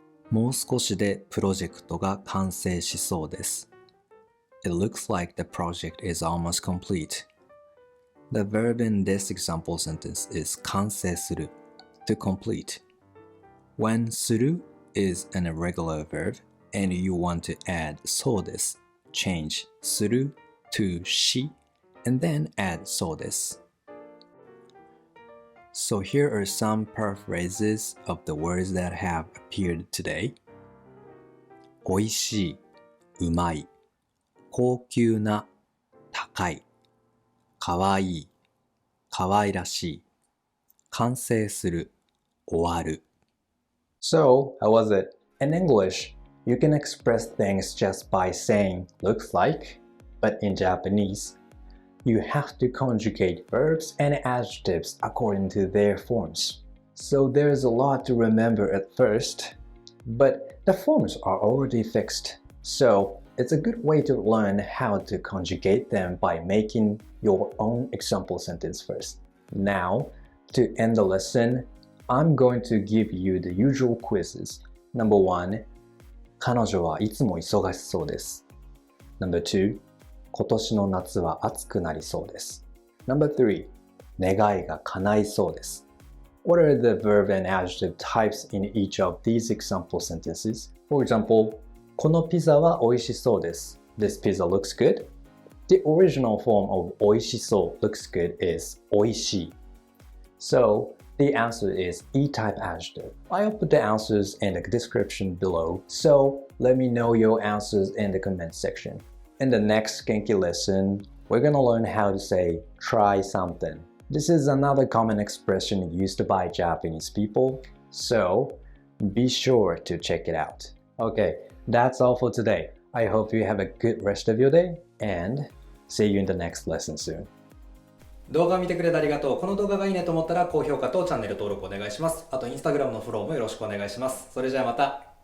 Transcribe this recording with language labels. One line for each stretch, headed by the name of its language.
Japanese: もう少しでプロジェクトが完成しそうです.
English: It looks like the project is almost complete. The verb in this example sentence is 完成する, to complete. When する is an irregular verb and you want to add そうです, change する to し and then add そうです. So here are some paraphrases of the words that have appeared today.
Japanese: おいしい, うまい, 高級な, 高い, かわいい, かわいらしい, 完成する, 終わる.
English: So, how was it? In English, you can express things just by saying looks like, but in Japanese, you have to conjugate verbs and adjectives according to their forms. So there's a lot to remember at first, but the forms are already fixed. So it's a good way to learn how to conjugate them by making your own example sentence first. Now, to end the lesson, I'm going to give you the usual quizzes. Number 1,
Japanese: 彼女はいつも忙しそうです.
English: Number 2,
Japanese: 今年の夏は暑くなりそうです.
English: Number 3,
Japanese: 願いが叶いそうです.
English: What are the verb and adjective types in each of these example sentences? For example,
Japanese: このピザは美味しそうです.
English: This pizza looks good. The original form of 美味しそう looks good is 美味しい. So, the answer is E-type adjective. I'll put the answers in the description below, so let me know your answers in the comment section. In the next GENKI lesson, we're gonna learn how to say try something. This is another common expression used by Japanese people, so be sure to check it out. Okay, that's all for today. I hope you have a good rest of your day and see you in the next lesson soon.
Japanese: 動画を見てくれてありがとう。この動画がいいねと思ったら高評価とチャンネル登録お願いします。あとインスタグラムのフォローもよろしくお願いします。それじゃあまた。